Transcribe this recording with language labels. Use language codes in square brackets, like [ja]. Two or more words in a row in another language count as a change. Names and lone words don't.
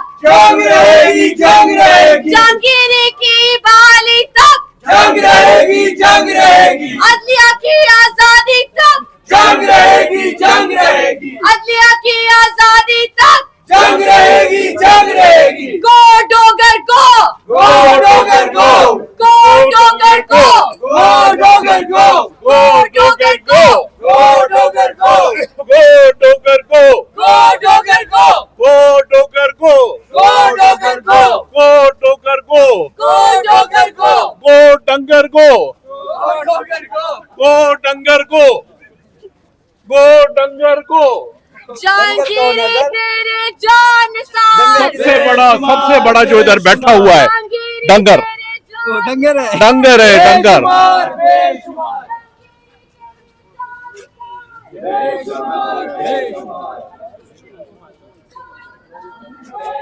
[ur] جنگ رہے گی، جنگ رہے گی, جہانگیری کی بالی تک جنگ رہے گی، جنگ رہے گی, عدلیہ کی آزادی تک جنگ رہے گی، جنگ رہے گی, عدلیہ کی آزادی تک جنگ رہے گی، جنگ رہے گی. [en] go Dogar go, go Dogar go, go Dogar go, go Dogar go, go Dogar go, go Dogar go, go Dogar go, go Dogar go, go Dogar go, go Dogar go, go Dogar go, go Dogar go, go Dangar go, go Dogar go, go Dangar go, go Dangar go. [ur] جہانگیری تیرے جان نثار, سب سے بڑا جو ادھر بیٹھا ہوا ہے जहांगीरी डंगर, تیرے جان ڈنگر ہے، ڈنگر. بےشمار، بےشمار، بےشمار، بےشمار.